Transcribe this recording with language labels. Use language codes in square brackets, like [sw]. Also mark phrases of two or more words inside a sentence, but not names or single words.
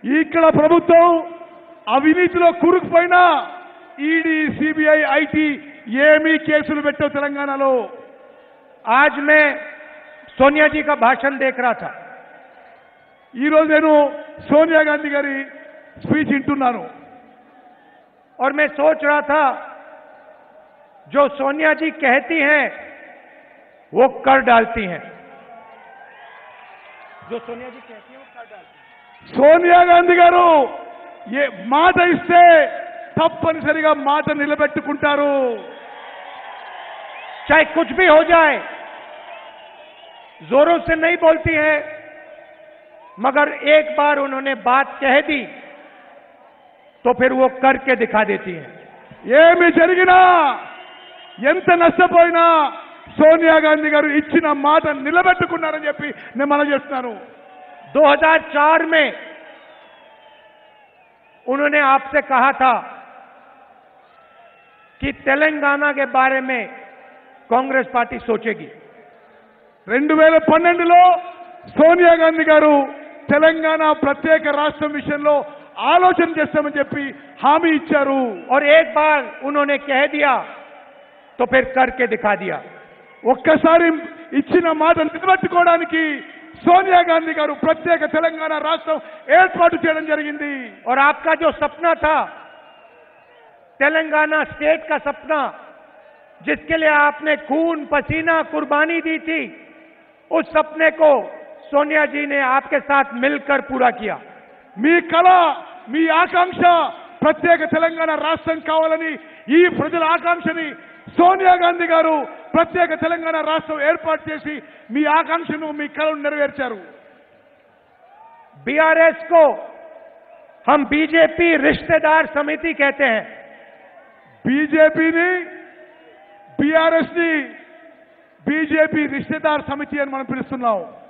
[te] ఇక్కడ ప్రభుత్వం అవినీతిలో కూరుకుపోయినా ఈడీ सीबीआई ఐటీ ఏమీ కేసులు పెట్టవు తెలంగాణలో। [hi] आज मैं सोनिया जी का भाषण देख रहा था। [te] ఈ రోజు నేను సోనియా గాంధీ గారి స్పీచ్ వింటున్నాను [hi] और मैं सोच रहा था जो सोनिया जी कहती हैं वो कर डालती हैं। जो सोनिया जी कहती हैं वो कर डालती हैं। [te] సోనియా గాంధీ గారు ఏ మాట ఇస్తే తప్పనిసరిగా మాట నిలబెట్టుకుంటారు। [hi] चाहे कुछ भी हो जाए जोरों से नहीं बोलती है, मगर एक बार उन्होंने बात कह दी तो फिर वो करके दिखा देती हैं। [te] ఏమి జరిగినా ఎంత నష్టపోయినా సోనియా గాంధీ గారు ఇచ్చిన మాట నిలబెట్టుకున్నారని చెప్పి నేను మనం చేస్తున్నాను। [hi] 2004 में उन्होंने आपसे कहा था कि तेलंगाना के बारे में कांग्रेस पार्टी सोचेगी। [te] 2012లో సోనియా గాంధీ గారు తెలంగాణ ప్రత్యేక రాష్ట్రం విషయంలో ఆలోచన చేస్తామని చెప్పి హామీ ఇచ్చారు। [hi] और एक बार उन्होंने कह दिया तो फिर करके दिखा दिया। [te] ఒక్కసారి ఇచ్చిన మాట నిలబెట్టుకోవడానికి సోనియా గాంధీ గారు ప్రత్యేక తెలంగాణ రాష్ట్రం ఏర్పాటు చేయడం జరిగింది। [hi] और आपका जो सपना था तेलंगाना स्टेट का सपना, जिसके लिए आपने खून पसीना कुर्बानी दी थी, उस सपने को सोनिया जी ने आपके साथ मिलकर पूरा किया। [te] మీ కళ మీ ఆకాంక్ష ప్రత్యేక తెలంగాణ రాష్ట్రం కావాలని ఈ ప్రజల ఆకాంక్షని సోనియా గాంధీ గారు ప్రత్యేక తెలంగాణ రాష్ట్రం ఏర్పాటు చేసి మీ ఆకాంక్షను మీ కళను నెరవేర్చారు। [hi] बीआरएस को हम बीजेपी रिश्तेदार समिति कहते हैं। [te] బీజేపీని బీఆర్ఎస్ ని [hi] बीजेपी रिश्तेदार समिति [te] అని మనం పిలుస్తున్నాం।